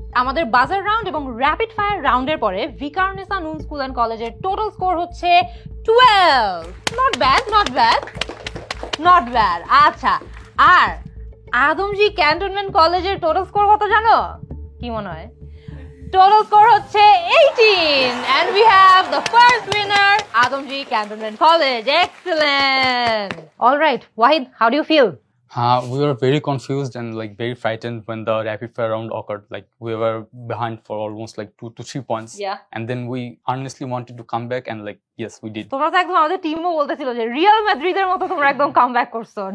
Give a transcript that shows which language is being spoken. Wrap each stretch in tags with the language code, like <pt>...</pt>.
<bn>আমাদের বাজার রাউন্ড এবং র‍্যাপিড ফায়ার রাউন্ডের পরে ভিকারুননিসা নুন স্কুল এন্ড কলেজের টোটাল স্কোর হচ্ছে 12।</bn> <en>Not bad, not bad, not bad.</en> <bn>আচ্ছা, আর আদমজি ক্যান্টনমেন্ট কলেজের টোটাল স্কোর কত জানো? কি মনে হয়?</bn> <en>Total score হচ্ছে 18 and we have the first winner, Adamji Cantonment College. Excellent. All right, Wahid, how do you feel? We were very confused and like very frightened when the rapid fire round occurred. Like we were behind for almost like 2 to 3 points. Yeah. And then we honestly wanted to come back and like yes, we did.</en> <bn>তোমরা তো একদম আমাদের টিমও বলতেছিল যে Real মাদ্রিদের মতো তোমরা একদম কামব্যাক করছো।</bn>